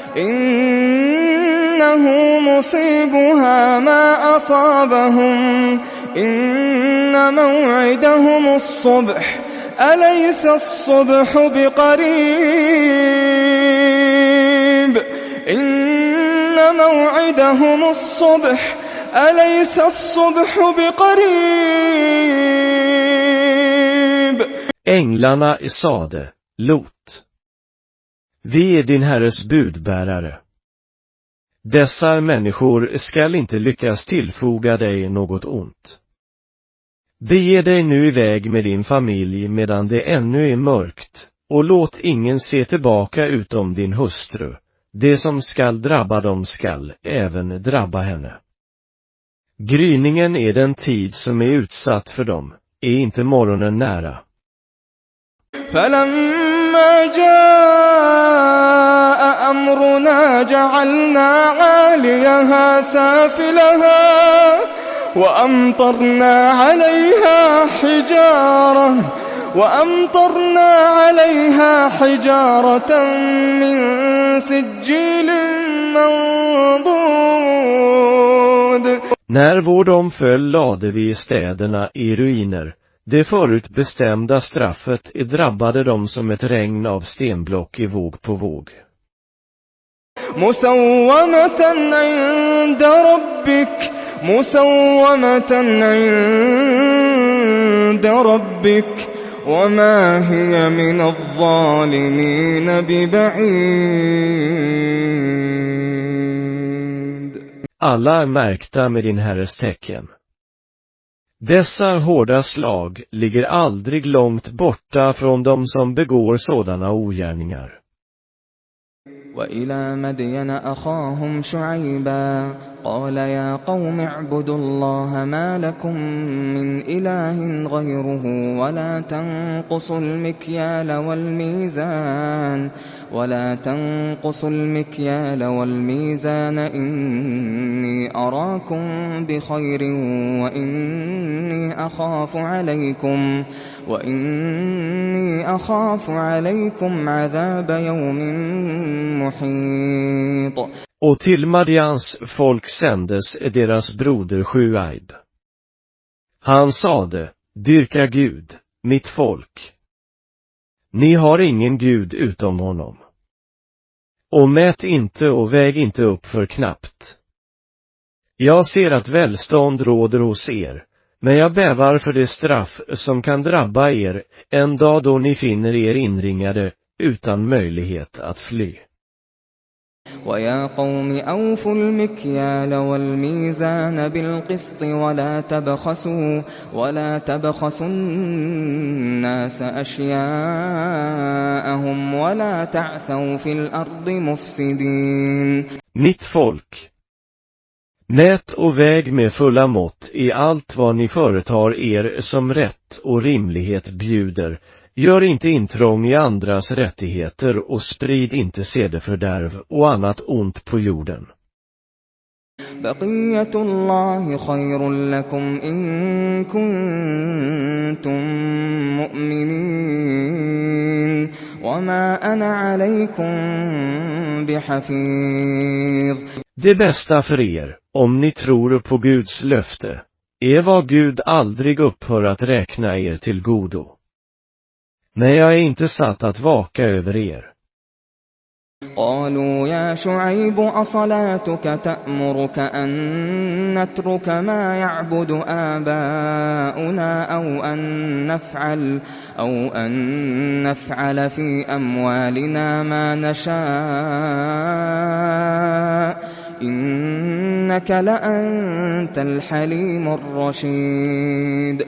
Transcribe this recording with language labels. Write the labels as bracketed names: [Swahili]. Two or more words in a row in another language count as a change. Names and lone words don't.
[Arabic] إنه مصيبها ما أصابهم إن موعدهم الصبح أليس الصبح بقريب إن موعدهم الصبح أليس الصبح بقريب. [Swedish] Änglarna sade, Lot, vi är din herres budbärare. Dessa människor skall inte lyckas tillfoga dig något ont. Bege dig nu iväg med din familj medan det ännu är mörkt, och låt ingen se tillbaka utom din hustru. Det som skall drabba dem skall även drabba henne. Gryningen är den tid som är utsatt för dem, är inte morgonen nära. [Arabic] فلما جاء أمرنا جعلنا عاليها سافلها وأمطرنا عليها حجارة من سجيل منضود. [Swedish] När vår dom föll lade vi städerna i ruiner. Det förutbestämda straffet drabbade dem som ett regn av stenblock i våg på våg. [Arabic] مسومة عند ربك وما هي من الظالمين ببعيد. [Swedish] Alla är märkta med din Herres tecken. Dessa hårda slag ligger aldrig långt borta från dem som begår sådana ogärningar. [Arabic] وإلى مدين أخاهم شعيبا قال يا قوم اعبدوا الله ما لكم من إله غيره ولا تنقصوا المكيال والميزان إني أراكم بخير وإني أخاف عليكم عذاب يوم محيط. [Swedish] Och till Madians folk sändes deras broder Shuaib. Han sade, dyrka Gud, mitt folk. Ni har ingen Gud utom honom. Och mät inte och väg inte upp för knappt. Jag ser att välstånd råder hos er, men jag bävar för det straff som kan drabba er en dag då ni finner er inringade utan möjlighet att fly. [Arabic] ويا قوم أوفوا المكيال والميزان بالقسط ولا تبخسوا الناس أشياءهم ولا تعثوا في الأرض مفسدين. [Swedish] Mitt folk, mät och väg med fulla mått i allt vad ni företar er som rätt och rimlighet bjuder. Gör inte intrång i andras rättigheter och sprid inte sedefördärv och annat ont på jorden. [Arabic] بقية الله خير لكم إن كنتم مؤمنين وما أنا عليكم بحفيظ. [Swedish] Det bästa för er, om ni tror på Guds löfte, är vad Gud aldrig upphör att räkna er till godo. Men jag är inte satt att vaka över er. [Arabic] قالوا يا شعيب أصلاتك تأمرك أن نترك ما يعبد آباؤنا أو أن نفعل في أموالنا ما نشاء إنك لأنت الحليم الرشيد.